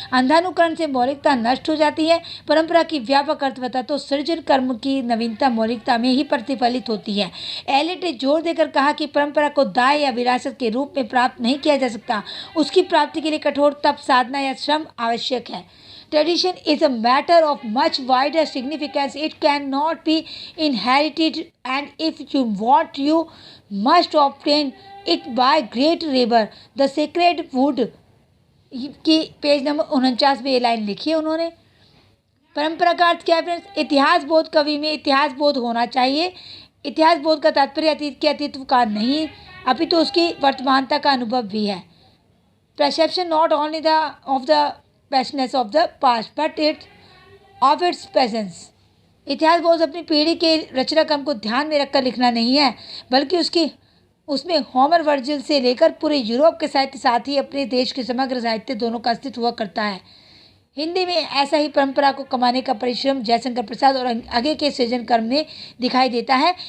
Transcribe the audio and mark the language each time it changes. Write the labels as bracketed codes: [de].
[hi] अंधानुकरण से मौलिकता नष्ट हो जाती है। परंपरा की व्यापक अर्थवत्ता तो सृजन कर्म की नवीनता मौलिकता में ही प्रतिफलित होती है। एलियट ने जोर देकर कहा कि परंपरा को दाय या विरासत के रूप में प्राप्त नहीं किया जा सकता। उसकी प्राप्ति के लिए कठोर तप, साधना या श्रम आवश्यक है। [en] Tradition is a matter of much wider significance. It cannot be inherited, and if you want, you must obtain it by great labor. [hi] The Sacred Wood की पेज नंबर 49 में ये लाइन लिखी है उन्होंने। परंपरा का अर्थ क्या है फ्रेंड्स? इतिहास बोध। कवि में इतिहास बोध होना चाहिए। इतिहास बोध का तात्पर्य अतीत के अस्तित्व का नहीं अपितु उसकी वर्तमानता का अनुभव भी है। [en] Perception not only of the vastness of the past but of its presence. [hi] इतिहास बोझ अपनी पीढ़ी के रचना क्रम को ध्यान में रखकर लिखना नहीं है, बल्कि उसमें होमर, वर्जिल से लेकर पूरे यूरोप के साहित्य, साथ ही अपने देश के समग्र साहित्य दोनों का अस्तित्व हुआ करता है। हिंदी में ऐसा ही परंपरा को कमाने का परिश्रम जयशंकर प्रसाद और आगे के सृजन कर्म में दिखाई देता है।